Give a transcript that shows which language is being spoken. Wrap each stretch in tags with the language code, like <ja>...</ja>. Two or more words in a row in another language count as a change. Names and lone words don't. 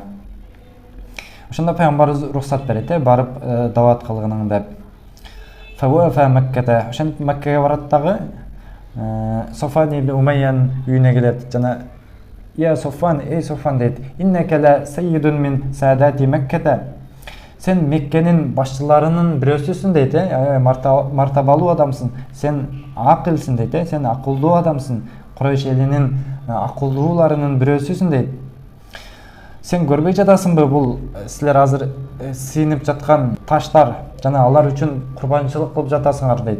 <ky>Ошондо пайгамбарыбыз уруксат берет, барып дават кылгының деп.</ky> <ar>فوافى مكة,</ar> <ky>ошентип Маккага барат дагы, Софан ибн Умайян үйүнө келет жана Я Софан, эй Софан дейт,</ky> <ar>إنك لسيد من سادات مكة.</ar> <ky>Сен Меккенин башчыларынын бирөөсүсүн дейт, мартабалуу адамсың, сен акылсың дейт, сен акылдуу адамсың, Курайш элинин акылдууларынын бирөөсүсүн дейт. Сен көрбөй жатасыңбы, бул силер азыр сыйынып жаткан таштар жана алар үчүн курбанчылык кылып жатасыңар дейт.</ky>